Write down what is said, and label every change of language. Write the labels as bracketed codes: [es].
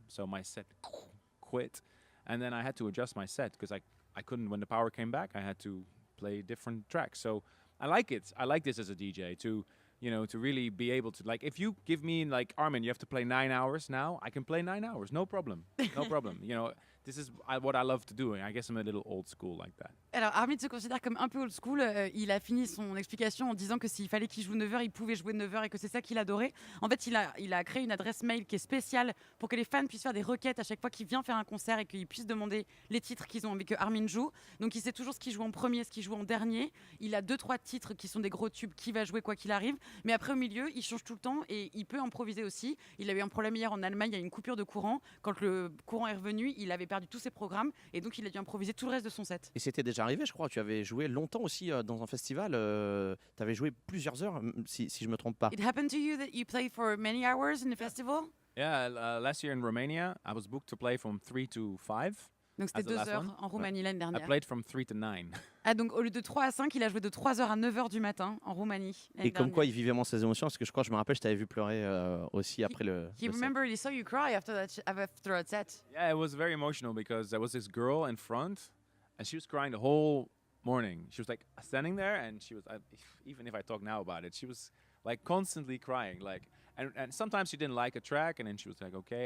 [en] So my set quit. And then I had to adjust my set because I couldn't, when the power came back, I had to play different tracks. So I like it. I like this as a DJ to really be able to, like, if you give me, like, Armin, you have to play 9 hours now, I can play 9 hours, no problem, no problem. This is what I love to do, and I guess I'm a little old school like that. [fr] Alors Armin se considère comme un peu old school. Il a fini son explication en disant que s'il fallait qu'il joue 9 heures, il pouvait jouer 9 heures et que c'est ça qu'il adorait. En fait, il a créé une adresse mail qui est spéciale pour que les fans puissent faire des requêtes à chaque fois qu'il vient faire un concert et qu'ils puissent demander les titres qu'ils ont envie que Armin joue. Donc il sait toujours ce qu'il joue en premier, ce qu'il joue en dernier. Il a 2-3 titres qui sont des gros tubes qui va jouer quoi qu'il arrive. Mais après au milieu, il change tout le temps et il peut improviser aussi. Il a eu un problème hier en Allemagne, il y a eu une coupure de courant. Quand le courant est revenu, il avait perdu tous ses programmes et donc il a dû improviser tout le reste de son set. Et c'était déjà arrivé, je crois. Tu avais joué longtemps aussi dans un festival. Tu avais joué plusieurs heures, si je me trompe pas. [en] It happened to you that you played for many hours in the festival? Yeah, last year in Romania, I was booked to play from 3 to 5. [fr] Donc c'était 2 heures en Roumanie l'année [en] I [fr] dernière. [en] played from 3 to 9. [fr] Ah, donc au lieu de 3 à 5, il a joué de 3 heures à 9 heures du matin en Roumanie. Et comme quoi il vit vraiment ses émotions, parce que je me rappelle, je t'avais vu pleurer aussi après le. [en] He remembered he saw you cry after a set. Yeah, it was very emotional because there was this girl in front and she was crying the whole morning. She was like standing there and she was, even if I talk now about it, she was like constantly crying. Like, and sometimes she didn't like a track and then she was like, okay.